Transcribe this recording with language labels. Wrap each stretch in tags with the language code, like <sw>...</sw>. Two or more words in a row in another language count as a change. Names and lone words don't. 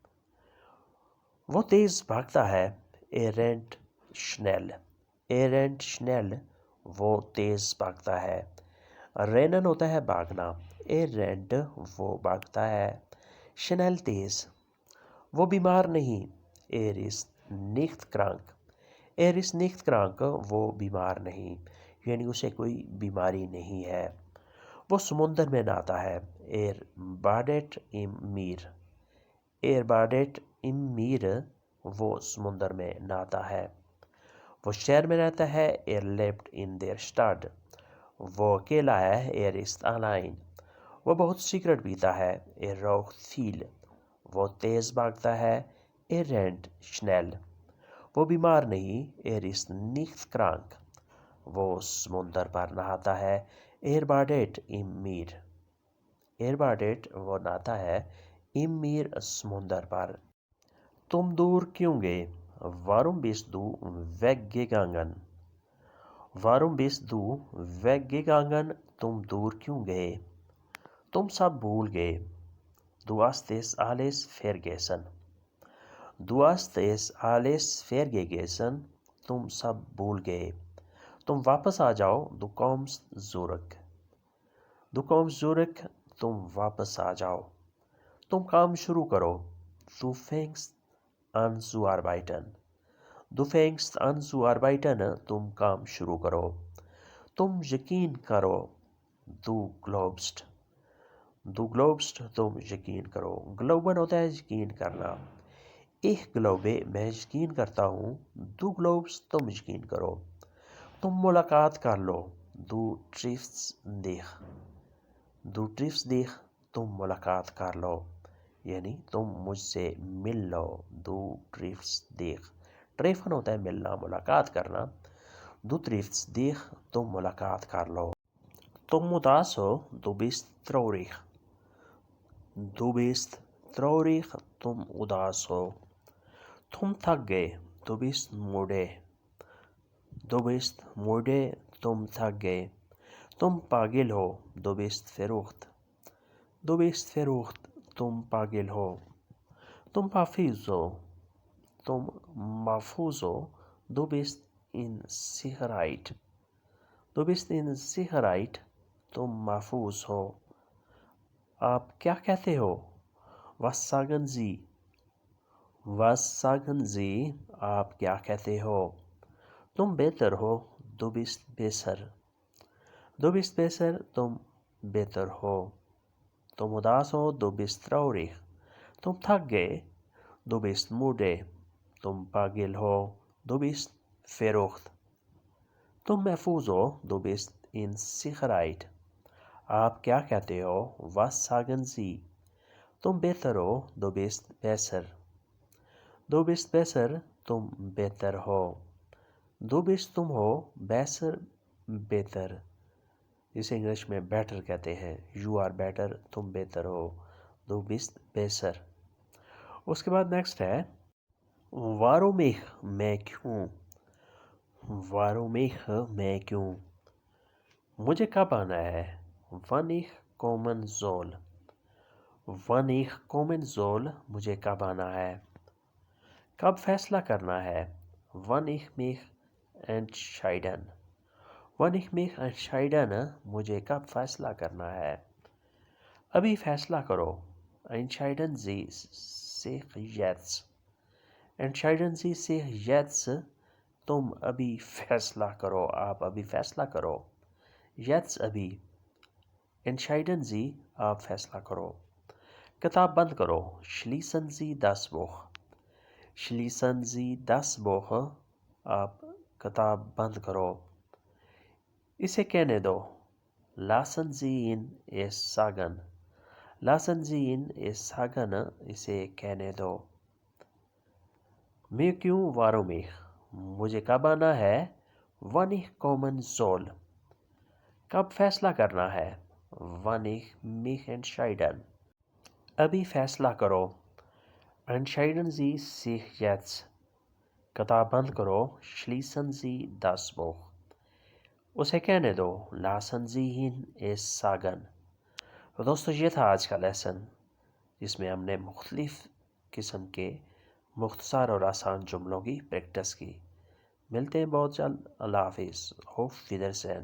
<ur>وہ تیز بھاگتا ہے،</ur> <de>rennt schnell, rennt schnell,</de> <ur>وہ تیز بھاگتا ہے۔ رینن ہوتا ہے بھاگنا، رینٹ وہ بھاگتا ہے، شنیل تیز۔ وہ بیمار نہیں،</ur> <de>ist nicht krank، ist nicht krank،</de> <ur>وہ بیمار نہیں، یعنی اسے کوئی بیماری نہیں ہے۔ وہ سمندر میں نہاتا ہے،</ur> <de>badet im Meer، badet im Meer،</de> <ur>وہ سمندر میں نہاتا ہے۔ وہ شہر میں رہتا ہے،</ur> <de>lebt in der Stadt،</de> <ur>وہ اکیلا ہے،</ur> <de>ist allein۔</de> <ur>وہ بہت سگریٹ پیتا ہے،</ur> <de>raucht viel،</de> <ur>وہ تیز بھاگتا ہے،</ur> <de>rennt schnell۔</de> <ur>وہ بیمار نہیں،</ur> <de>ist nicht krank،</de> <ur>وہ سمندر پر نہاتا ہے،</ur> <de>badet im Meer، badet</de> <ur>وہ نہاتا ہے،</ur> <de>im Meer</de> <ur>سمندر پر۔ تم دور کیوں گئے؟</ur> <de>warum bist du weggegangen، warum bist du weggegangen،</de> <ur>تم دور کیوں گئے؟ تم سب بھول گئے،</ur> <de>du hast es alles vergessen، du hast es alles vergessen،</de> <ur>تم سب بھول گئے۔ تم واپس آ جاؤ،</ur> <de>du kommst zurück، du kommst zurück،</de> <ur>تم واپس آ جاؤ۔ تم کام شروع کرو،</ur> <de>du fängst an zu arbeiten، du fängst an zu arbeiten،</de> <ur>تم کام شروع کرو۔ تم یقین کرو،</ur> <de>du glaubst، du glaubst،</de> <ur>تم یقین کرو۔ glauben ہوتا ہے یقین کرنا،</ur> <de>ich glaube،</de> <ur>میں یقین کرتا ہوں،</ur> <de>du glaubst،</de> <ur>تم یقین کرو۔ تم ملاقات کر لو،</ur> <de>du triffst dich، du triffst dich،</de> <ur>تم ملاقات کر لو، یعنی تم مجھ سے مل لو،</ur> <de>du triffst dich۔</de> <ur>ٹریفن ہوتا ہے ملنا، ملاقات کرنا،</ur> <de>du triffst dich،</de> <ur>تم ملاقات کر لو۔ تم اداس ہو،</ur> <de>du bist traurig، du bist traurig،</de> <ur>تم اداس ہو۔ تم تھک گئے،</ur> <de>du bist müde، du bist müde،</de> <ur>تم تھک گئے۔ تم پاگل ہو،</ur> <de>du bist verrückt، Du bist verrückt,</de> <ur>تم پاگل ہو. تم حافظ ہو. تم محفوظ ہو.</ur> <de>Du bist in Sicherheit. Du bist in Sicherheit.</de> <ur>تم محفوظ ہو. آپ کیا کہتے ہو؟</ur> <de>Was sagen Sie? Was sagen Sie?</de> <ur>آپ کیا کہتے ہو؟ تم بہتر ہو.</ur> <de>Du bist besser. Du bist besser.</de> <ur>تم بہتر ہو. تم اداس ہو.</ur> <de>Du bist traurig.</de> <ur>تم تھک گئے.</ur> <de>Du bist müde.</de> <ur>تم پاگل ہو.</ur> <de>Du bist verrückt.</de> <ur>تم محفوظ ہو.</ur> <de>Du bist in Sicherheit.</de> <ur>آپ کیا کہتے ہو؟</ur> <de>Was sagen Sie?</de> <ur>تم بہتر ہو.</ur> <de>Du bist besser. Du bist besser.</de> <ur>تم بہتر ہو.</ur> <de>Du bist</de> <ur>تم ہو.</ur> <de>Besser بہتر.</de> <ur>اسے انگلش میں بیٹر کہتے ہیں.</ur> <en>You are better.</en> <ur>تم بہتر ہو.</ur> <de>Du bist besser.</de> <ur>اس کے بعد نیکسٹ ہے</ur> <de>warum ich</de> <ur>میں کیوں.</ur> <de>warum ich</de> <ur>میں کیوں. مجھے کب آنا ہے.</ur> <de>wann ich kommen soll. wann ich kommen soll.</de> <ur>مجھے کب آنا ہے. کب فیصلہ کرنا ہے.</ur> <de>wann ich mich entscheiden. wann ich mich entscheiden.</de> <ur>مجھے کب فیصلہ کرنا ہے. ابھی فیصلہ کرو.</ur> <de>entscheiden Sie sich jetzt. entscheiden Sie sich jetzt.</de> <ur>تم ابھی فیصلہ کرو. آپ ابھی فیصلہ کرو.</ur> <de>jetzt ابھی. entscheiden Sie.</de> <ur>آپ فیصلہ کرو. کتاب بند کرو.</ur> <de>schließen Sie das Buch. schließen Sie das Buch.</de> <ur>آپ کتاب بند کرو. اسے کہنے دو.</ur> <de>lassen Sie ihn es sagen. lassen Sie ihn es sagen.</de> <ur>اسے کہنے دو. میں کیوں</ur> <de>warum ich.</de> <ur>مجھے کب آنا ہے.</ur> <de>wann ich kommen soll.</de> <ur>کب فیصلہ کرنا ہے.</ur> <de>wann ich mich entscheiden.</de> <ur>ابھی فیصلہ کرو.</ur> <de>entscheiden Sie sich jetzt.</de> <ur>کتاب بند کرو.</ur> <de>schließen Sie das Buch.</de> <ur>اسے کہنے دو.</ur> <de>lassen Sie ihn es sagen.</de> <ur>تو دوستو یہ تھا آج کا لیسن جس میں ہم نے مختلف قسم کے مختصر اور آسان جملوں کی پریکٹس کی. ملتے ہیں بہت جلد. اللہ حافظ.</ur> <de>auf Wiedersehen.</de>